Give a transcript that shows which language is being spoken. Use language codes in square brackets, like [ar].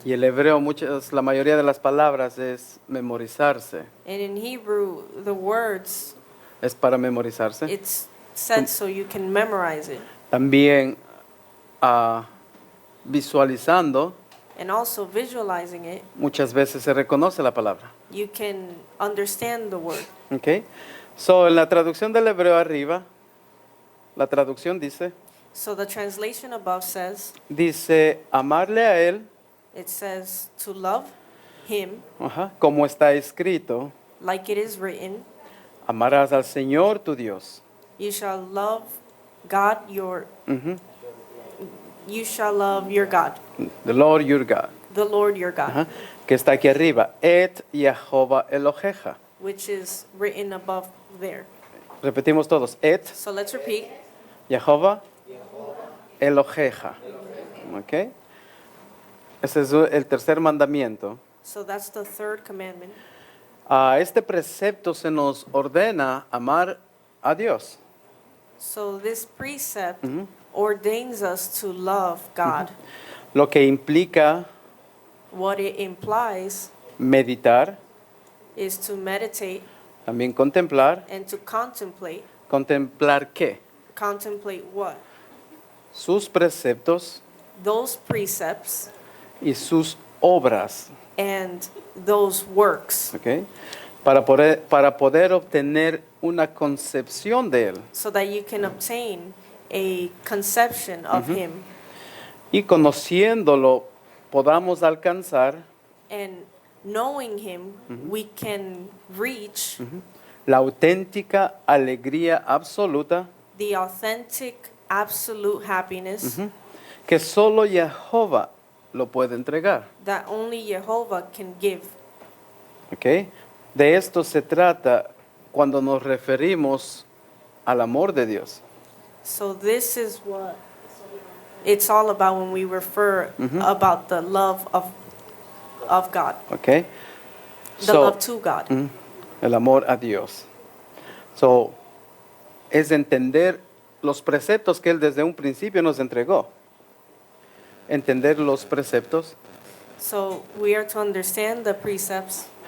[es] Y el hebreo, la mayoría de las palabras es memorizarse. [en] And in Hebrew, the words, [es] Es para memorizarse. [en] it's said so you can memorize it. [es] También visualizando, [en] And also visualizing it, [es] muchas veces se reconoce la palabra. [en] you can understand the word. Ok. [es] So, en la traducción del hebreo arriba, la traducción [en] So the translation above says, [es] dice amarle a él, [en] it says to love him [es] como está escrito, [en] like it is written, [es] amarás al Señor tu Dios. [en] you shall love God your, Ujú. you shall love your God, The Lord your God. the Lord your God, [es] Ajá. Que está aquí arriba. [he] Et Jehová Eloheja. [en] which is written above there. [es] Repetimos todos. Et [en] So let's repeat. [he] Jehová Eloheja. ¿Ok? [es] Ese es el tercer mandamiento. [en] So that's the third commandment. [es] A este precepto se nos ordena amar a Dios. [en] So this precept ordains us to love God. [es] Lo que implica [en] What it implies [es] meditar, [en] is to meditate [es] también contemplar. [en] and to contemplate. [es] ¿Contemplar qué? [en] Contemplate what? [es] Sus preceptos [en] Those precepts [es] y sus obras. [en] and those works, [es] ¿Ok? Para poder obtener una concepción de Él. [en] so that you can obtain a conception of Him, [es] Y conociéndolo podamos alcanzar [en] and knowing Him, we can reach [es] la auténtica alegría absoluta [en] the authentic, absolute happiness [es] que solo Jehová lo puede entregar. [en] that only Jehovah can give. ¿Ok? [es] De esto se trata cuando nos referimos al amor de Dios. [en] So this is what it's all about when we refer about the love of God, ¿Ok? the love to God. [es] El amor a Dios. So, es entender los preceptos que Él desde un principio nos entregó. Entender los preceptos [en] So we are to understand the precepts